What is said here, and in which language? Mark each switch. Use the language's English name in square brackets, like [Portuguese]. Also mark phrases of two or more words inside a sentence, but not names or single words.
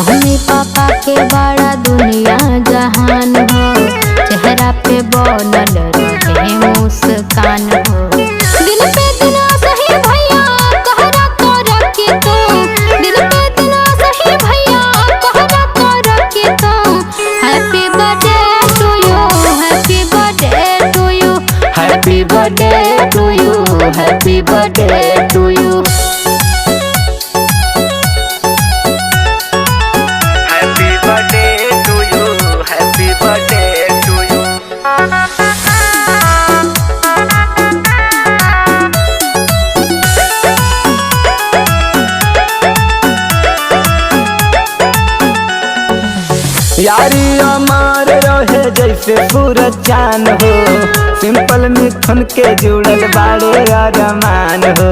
[Bhojpuri] मम्मी पापा के बड़ा दुनिया जहान हो, चेहरा पे बनल रहे मुस्कान हो। दिन पे दिन सही भैया कहरा कर के तू, दिन पे दिन सही भैया कहरा कर के तू। [English] Happy birthday to you, happy birthday to you, Happy birthday to you, happy birthday to you. Happy birthday to you. Happy birthday to you. [Bhojpuri] यारी अमर रहे जैसे सूरज चांद हो, सिंपल मिथुन के जुड़ल बाड़े अरमान हो।